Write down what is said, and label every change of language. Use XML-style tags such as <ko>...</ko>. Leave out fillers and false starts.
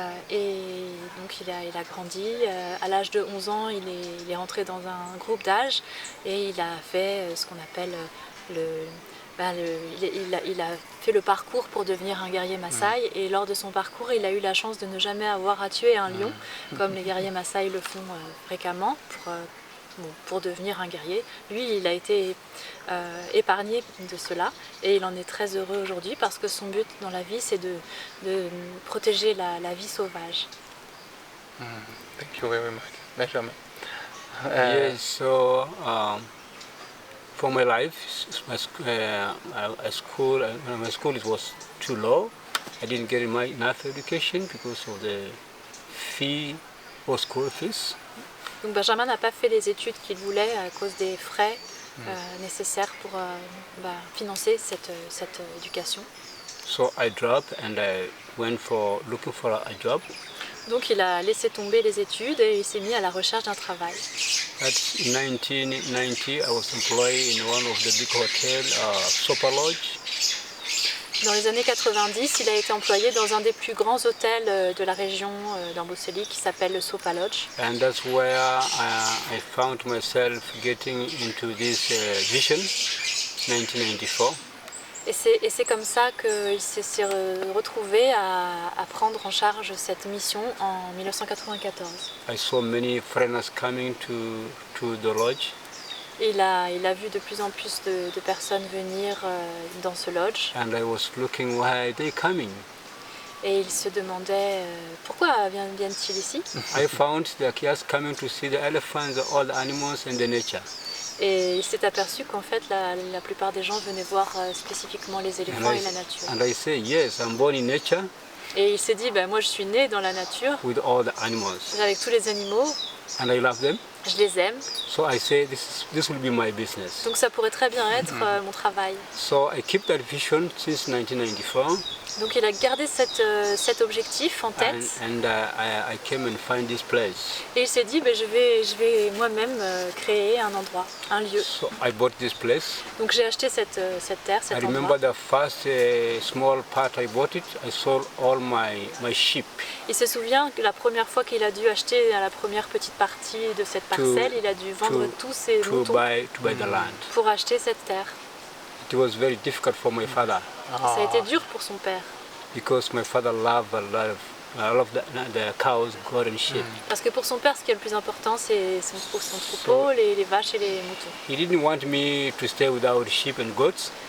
<fr>Et donc il a grandi. À l'âge de 11 ans, il est rentré dans un groupe d'âge et il a fait ce qu'on appelle il a fait le parcours pour devenir un guerrier Maasai et lors de son parcours il a eu la chance de ne jamais avoir à tuer un lion comme les guerriers Maasai le font fréquemment pour devenir un guerrier. Lui il a été épargné de cela et il en est très heureux aujourd'hui parce que son but dans la vie c'est de protéger la vie sauvage.</fr> <en>Thank you very much, Benjamin. Yes, so for my life, my school was too low. I didn't get enough education because of the fee for school fees.</en> <fr>Donc Benjamin n'a pas fait les études qu'il voulait à cause des frais nécessaires pour financer cette éducation.</fr> <en>So I dropped and I went looking for a job.</en> <fr>Donc il a laissé tomber les études et il s'est mis à la recherche d'un travail.</fr> <en>In 1990, I was employed in one of the big hotels, Sopa Lodge.</en> <fr>Dans les années 90, il a été employé dans un des plus grands hôtels de la région d'Amboseli qui s'appelle le Sopa Lodge.</fr> <en>And that's where I found myself getting into this vision, 1994.</en> <fr>Et c'est comme ça qu'il s'est retrouvé à prendre en charge cette mission en 1994.</fr> <en>I saw many foreigners coming to the lodge.</en> <fr>Et il a vu de plus en plus de personnes venir dans ce lodge.</fr> <en>And I was looking, why are they coming?</en> <fr>Et il se demandait pourquoi viennent-ils ici?</fr> <en>I found they're just coming to see the elephants, all the animals and the nature.</en> <fr>Et il s'est aperçu qu'en fait la plupart des gens venaient voir spécifiquement les éléphants et la nature.</fr> <en>And I say, yes, I'm born in nature.</en> <fr>Et il s'est dit, moi je suis né dans la nature,</fr> <en>with all the animals.</en> <fr>avec tous les animaux.</fr> <en>and I love them.</en> <fr>Je les aime,</fr> <en>So I say this will be my business.</en> <fr>donc ça pourrait très bien être mon travail.</fr> <en>So I keep that vision since 1994,</en> <fr>Donc il a gardé cet objectif en tête</fr> <en>and I came and find this place.</en> <fr>et il s'est dit je vais moi-même créer un endroit, un lieu.</fr> <en>So I bought this place.</en> <fr>Donc j'ai acheté cette terre, cet</fr> <en>remember</en> <fr>endroit.</fr> <en>the first small part I bought it. I sold all my sheep</en> <fr>Il se souvient que la première fois qu'il a dû acheter la première petite partie de cette parcelle, il a dû vendre tous ses</fr> <en>to</en> <fr>moutons</fr> <en>buy the land.</en> <fr>pour acheter cette terre.</fr> <en>It was very difficult for my father</en> <fr>Ça a été dur pour son père</fr> <en>because my father loved a lot of the cows, goat and sheep.</en> <fr>parce que pour son père, ce qui est le plus important, c'est son troupeau, les vaches et les moutons.</fr> <en>He didn't want me to stay without sheep and goats,</en>